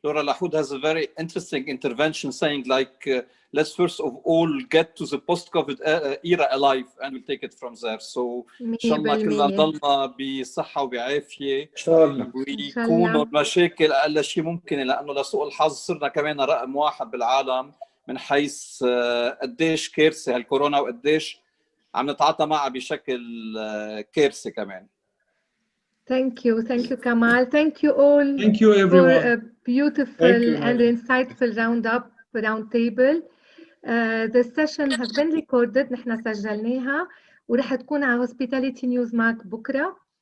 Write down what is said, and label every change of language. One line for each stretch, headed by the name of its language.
English: Lahud has a very interesting intervention saying like let's first of all get to the post-COVID era alive and we'll take it from there.
Arabic: So إن شاء الله كلنا نضلنا بصحة وبعافية إن شاء الله، ويكونوا المشاكل أقل شيء ممكن، لأنه لسوء الحظ صرنا كمان رقم واحد بالعالم من حيث قديش كارثة هالكورونا وقديش عم نتعاطى معها بشكل كارثي كمان.
English: Thank you Kamal. Thank you all. Thank you everyone. For a beautiful and insightful round table. The session has been recorded.
Arabic: نحن سجلناها ورح تكون على Hospitality News معك بكرة.